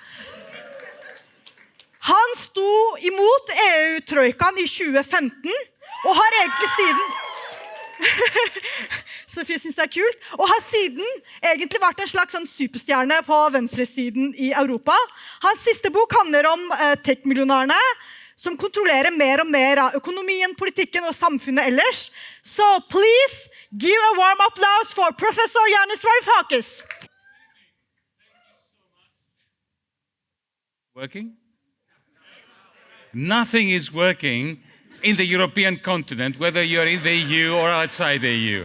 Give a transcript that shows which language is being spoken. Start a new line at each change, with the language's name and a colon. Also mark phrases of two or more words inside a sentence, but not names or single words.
Norwegian: Han sto imot EU-trojkaen i 2015, og har egentlig siden Sofie synes det kult, og har siden egentlig vært en slags superstjerne på venstresiden i Europa. Hans siste bok handler om tech-millionærene, som kontrollerer mer og mer av økonomien, politikken og samfunnet ellers.
English: So please give a warm applause for Professor Yanis Varoufakis. Working? Nothing is working in the European continent, whether you're in the EU or outside the EU.